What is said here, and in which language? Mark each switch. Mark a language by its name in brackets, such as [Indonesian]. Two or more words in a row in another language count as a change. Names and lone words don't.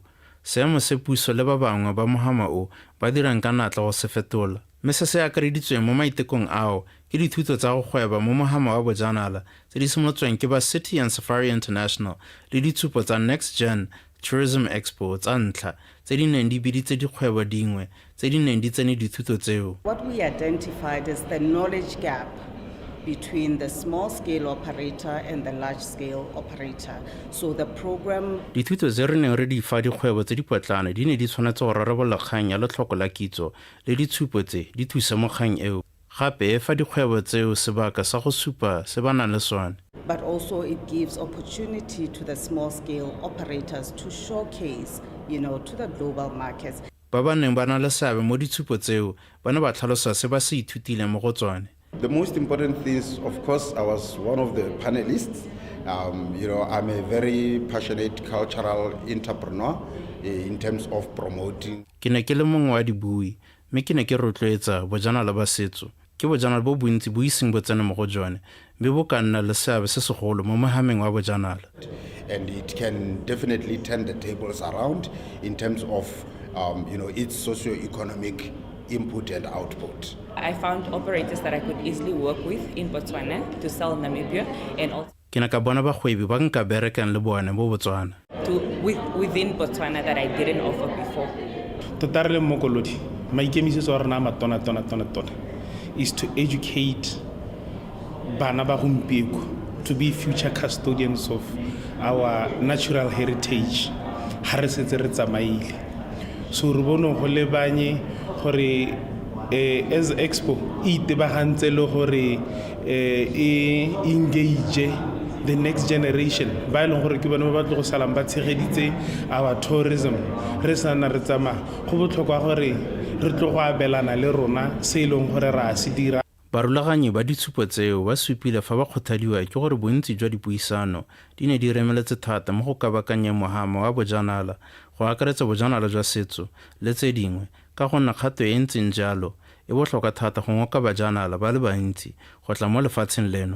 [Tswana] Seemo se puso le ba bangwe ba mogama o ba dirang ka natla go se fetola mme se se akareditsweng mo maitekong ao ke dithuto tsa go gweba mo mogama wa bojanala tse di simolotsweng ke ba City and Safari International le ditshupo tsa Next Gen Tourism Expo tsa ntlha tse di neng di biditse dikgwebo dingwe tse di neng di tsene dithuto tseo. [English] What we identified is the knowledge gap between the small-scale operator and the large-scale operator. So the program... [Tswana] Dithuto tse re neng re di fa dikgwebo tse di potlana di ne di tshwanetse go rarabolola kgang ya letlhoko la kitso le ditshupo tse di thusa mo kgang eo. Gape e fa dikgwebo tseo sebaka sa go supa se ba nang le sone. [English] But also it gives opportunity to the small-scale operators to showcase, to the global markets. [Tswana] Ba ba neng ba na le seabe mo ditshupo tseo ba ne ba tlhalosa se ba se ithutile mo go tsone. [English] The most important things, of course, I was one of the panelists. I'm a very passionate cultural entrepreneur in terms of promoting. [Tswana] Ke ne ke le mongwe wa dibui, mme ke ne ke rotloetsa bojanala ba setso. Ke bojanala bo bontsi bo iseng bo tsene mo go jone, mme bo ka nna le seabe se segolo mo mohameng wa bojanala. [English] And it can definitely turn the tables around in terms of, its socio-economic input and output. I found operators that I could easily work with in Botswana to sell Namibia and also [Tswana] ke na ka bona bagwebi ba nka berekang le bone mo Botswana. [English] Within Botswana that I didn't offer before. [Tswana] Totarele mokolodi maikemisetso a rena matona [English] is to educate [Tswana] bana ba gompieko [English] to be future custodians of our natural heritage [Tswana] ha re setse re tsamaile. So re bone go lebanye gore as expo e itebagantse le gore [English] engage the next generation [Tswana] ba e leng gore ke bone ba tlo go salang ba tshegeditse [English] our tourism [Tswana] re sana re tsamaya go botlhokwa gore re tlo go abelana le rona se e leng gore ra se dira. Barulaganyi ba ditshupo tseo ba supile fa ba kgothadiwa ke gore bontsi jwa dipuisano di ne di remeletse thata mo go kabakanyeng mogama wa bojanala go akaretsa bojanala jwa setso le tse dingwe ka go nna kgato e ntseng jalo e botlhokwa thata go ngoka bajanala ba le bantsi go tla mo lefatsheng leno.